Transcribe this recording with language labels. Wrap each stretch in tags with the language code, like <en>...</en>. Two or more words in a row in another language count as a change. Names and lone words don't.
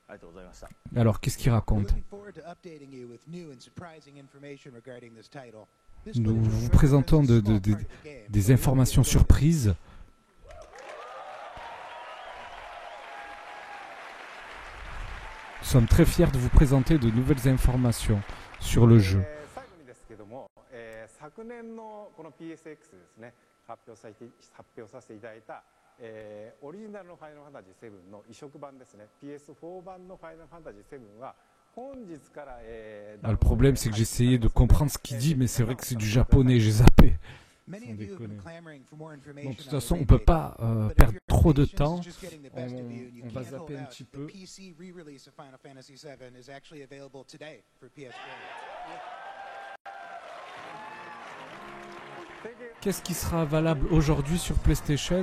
<fr>Alors qu'est-ce qu'il raconte? nous vous présentons des informations surprises. Nous sommes très fiers de vous présenter de nouvelles informations sur le jeu.</fr> <ja>昨年のこの PSX ですね、発表させていただいた、オリジナルのファイナルファンタジー7の移植版ですね、PS4 版のファイナルファンタジー7は本日から、</ja> <fr>le problème c'est que j'essayais de comprendre ce qu'il dit, mais c'est vrai que c'est du japonais, j'ai zappé. Bon, de toute façon, on peut pas perdre trop de temps. On va zapper un petit peu. Qu'est-ce qui sera valable aujourd'hui sur PlayStation?</fr>